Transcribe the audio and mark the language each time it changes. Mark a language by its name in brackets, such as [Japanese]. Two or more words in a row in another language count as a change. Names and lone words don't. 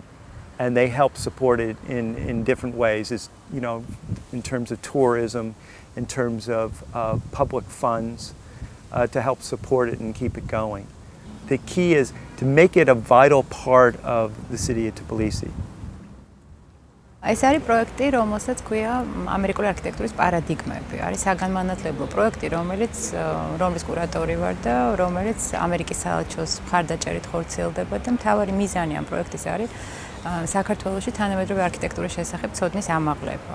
[English] And they help support it in different ways, you know, in terms of tourism, in terms of public funds, to help support it and keep it going. The key is to make it a vital part of the city of Tbilisi. [Georgian] ეს არის პროექტი, რომელსაც ქვია ამერიკული არქიტექტურის პარადიგმები. არის საგანმანათლებლო პროექტი, რომლის კურატორი ვარ და რომელიც ამერიკის საელჩოს მხარდაჭერით ხორციელდება და მთავარი მიზანი ამ პროექტის არის საქართველოში თანამედროვე არქიტექტურის შესახებ ცოდნის ამაღლება.